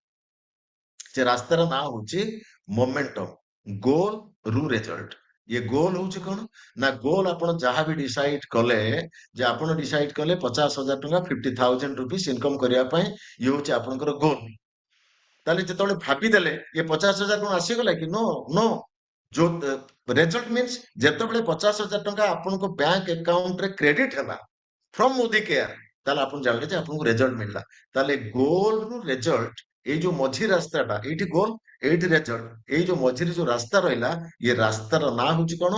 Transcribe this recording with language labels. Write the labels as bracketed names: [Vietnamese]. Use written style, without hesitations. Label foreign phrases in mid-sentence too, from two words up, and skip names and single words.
[Odia] ସେ ରାସ୍ତାର ନାଁ ହଉଛି ମୋମେଣ୍ଟମ। ଗୋଲ ରୁ ରେଜଲ୍ଟ, ଇଏ ଗୋଲ ହଉଛି କଣ ନା ଗୋଲ ଆପଣ ଯାହା ବି ଡିସାଇଡ କଲେ, ଯେ ଆପଣ ଡିସାଇଡ କଲେ 50,000 ଟଙ୍କା 50,000 [English] rupees income [Odia] କରିବା ପାଇଁ, ଇଏ ହଉଛି ଆପଣଙ୍କର ଗୋଲ। ତାହେଲେ ଯେତେବେଳେ ଭାବିଦେଲେ ଇଏ 50,000 କଣ ଆସିଗଲା କି? [English] no no, [Odia] जो [English] result means [Odia] ଯେତେବେଳେ 50,000 ଟଙ୍କା ଆପଣଙ୍କ [English] bank accountରେ [Odia] କ୍ରେଡିଟ ହେଲା [English] from Modi care, [Odia] ତାହେଲେ ଆପଣ ଜାଣିଲେ ଯେ ଆପଣଙ୍କୁ ରେଜଲ୍ଟ ମିଳିଲା। ତାହେଲେ ଗୋଲ ରୁ ରେଜଲ୍ଟ, ଏଇ ଯୋଉ ମଝି ରାସ୍ତାଟା, ଏଇଠି ଗୋଲ ଏଇଠି ରେଜଲ୍ଟ, ଏଇ ଯୋଉ ମଝିରେ ଯୋଉ ରାସ୍ତା ରହିଲା, ଇଏ ରାସ୍ତାର ନାଁ ହଉଛି କଣ?